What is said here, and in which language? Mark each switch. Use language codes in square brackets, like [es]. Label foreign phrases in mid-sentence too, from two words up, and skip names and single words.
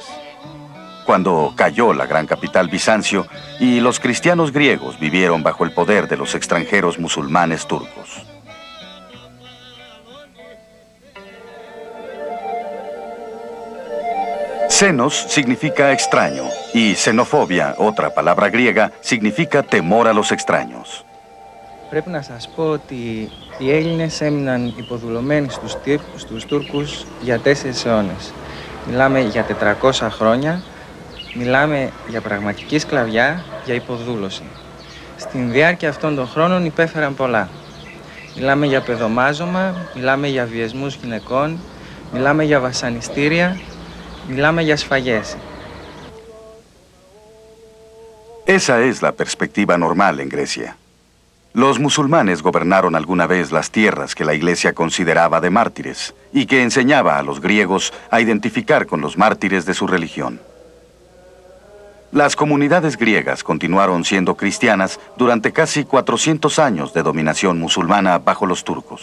[es] Cuando cayó la gran capital Bizancio y los cristianos griegos vivieron bajo el poder de los extranjeros musulmanes turcos. Xenos significa extraño y xenofobia, otra palabra griega, significa temor a los extraños. [el] Πρέπει να σας πω ότι οι Έλληνες έμειναν υποδουλωμένοι στους Τούρκους για 4 αιώνες. Μιλάμε για 400 χρόνια, μιλάμε για πραγματική σκλαβιά, για υποδούλωση. Στην διάρκεια αυτών των χρόνων υπέφεραν πολλά. Μιλάμε για παιδομάζωμα, μιλάμε για βιασμούς γυναικών, μιλάμε για βασανιστήρια, μιλάμε για σφαγές. [es] Esa es la perspectiva normal en Grecia. Los musulmanes gobernaron alguna vez las tierras que la iglesia consideraba de mártires y que enseñaba a los griegos a identificar con los mártires de su religión. Las comunidades griegas continuaron siendo cristianas durante casi 400 años de dominación musulmana bajo los turcos.